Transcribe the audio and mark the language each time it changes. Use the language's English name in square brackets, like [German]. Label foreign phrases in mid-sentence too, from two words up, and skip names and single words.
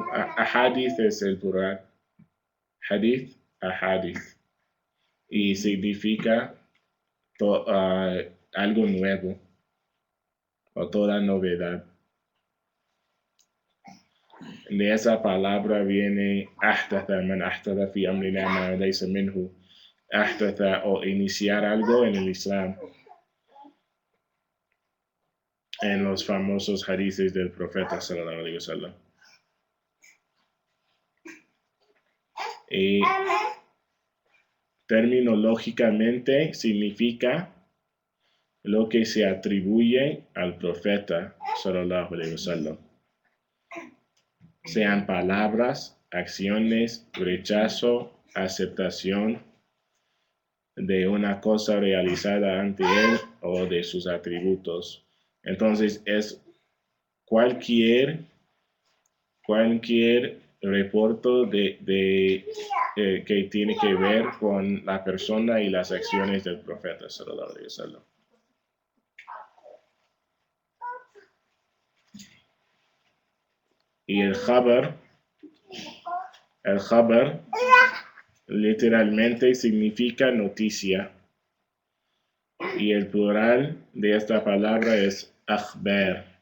[Spanish] Ahadith es el plural. Hadith, ahadith. Y significa algo nuevo o toda novedad. De esa palabra viene [Arabic] أحدث من أحدث في أمرنا ما ليس منه. [Spanish] Ahdatha o iniciar algo en el Islam. En los famosos hadiths del profeta [Arabic] صلى الله عليه وسلم. [Spanish] Y terminológicamente significa lo que se atribuye al profeta [Arabic] صلى الله عليه وسلم. [Spanish] Sean palabras, acciones, rechazo, aceptación de una cosa realizada ante él o de sus atributos. Entonces es cualquier reporte que tiene que ver con la persona y las acciones del profeta [Arabic] صلى الله عليه وسلم. [Spanish] Y el khabar literalmente significa noticia. Y el plural de esta palabra es akhbar.